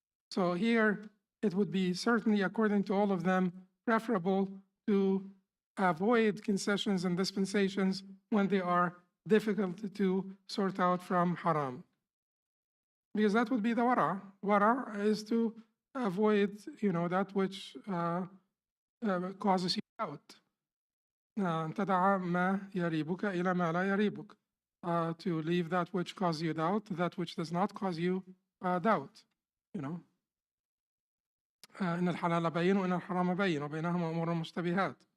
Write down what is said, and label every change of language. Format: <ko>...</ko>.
<en>So here, it would be certainly, according to all of them, preferable to avoid concessions and dispensations when they are difficult to sort out from haram. Because that would be the wara. Wara is to avoid, that which causes you doubt.</en> <ar>تدع ما يريبك إلى ما لا يريبك.</ar> <en>To leave that which causes you doubt, that which does not cause you doubt.</en> <ar>إن الحلال بين وإن الحرام بين وبينهما أمور مشتبهات.</ar>